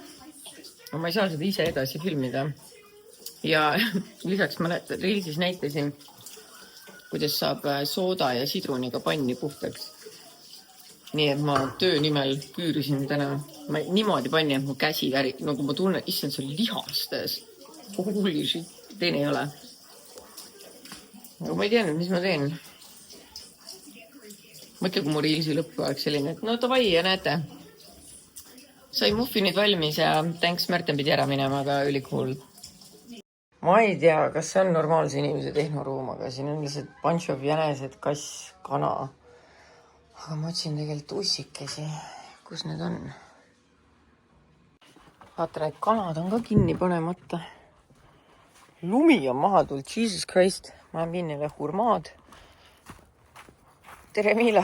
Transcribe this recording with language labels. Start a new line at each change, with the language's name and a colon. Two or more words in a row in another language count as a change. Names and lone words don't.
Estonian: Aga ma ei saa seda ise edasi filmida. Ja lisaks ma rilsis näitasin, kuidas saab sooda ja sidruniga panni puhtaks. Nii, et ma töö nimel küürisin täna. Ma niimoodi panni, et mu käsi värik, nagu ma tunnen, issand, see on lihastes.
English: Holy shit,
Estonian: teine ei ole. Aga ma ei teadnud, mis ma teen. Mõtle, kui mu riilsi lõppu oleks selline, et no davai ja näete. Sai muffinid valmis ja thanks, Märten pidi ära minema, aga ülikool. Ma ei tea, kas see on normaalse inimese tehnoruum, aga siin on lihtsalt
English: bunch of
Estonian: jänesed, kass, kana. Aga ma otsin tegelikult ussikesi. Kus need on? Vaata, need kanad on ka kinni panemata. Lumi on maha tulnud,
English: Jesus Christ.
Estonian: Ma viin neile hurmaad. Tere, Miila.